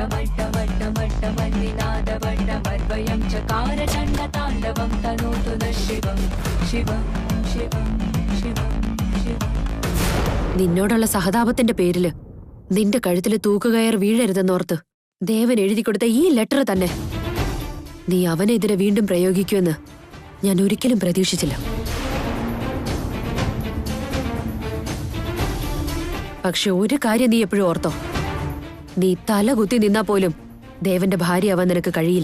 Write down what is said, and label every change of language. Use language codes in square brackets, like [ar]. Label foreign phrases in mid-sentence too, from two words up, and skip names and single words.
[sa] डमड्डमड्डमड्डमन्निनादवड्डमर्वयं चकार चण्डताण्डवं तनोतु नः शिवं शिवं शिवं शिवं शिवं. [ml] നിന്നോടുള്ള സഹതാപത്തിന്റെ പേരില് നിന്റെ കഴുത്തില് തൂക്കുകയർ വീഴരുതെന്നോർത്ത് ദേവൻ എഴുതി കൊടുത്ത ഈ ലെറ്റർ തന്നെ നീ അവനെതിരെ വീണ്ടും പ്രയോഗിക്കുമെന്ന് ഞാൻ ഒരിക്കലും പ്രതീക്ഷിച്ചില്ല. പക്ഷെ ഒരു കാര്യം നീ എപ്പോഴും ഓർത്തോ, നീ തല കുത്തി നിന്നാ പോലും ദേവന്റെ ഭാര്യയാവാൻ നിനക്ക് കഴിയില്ല.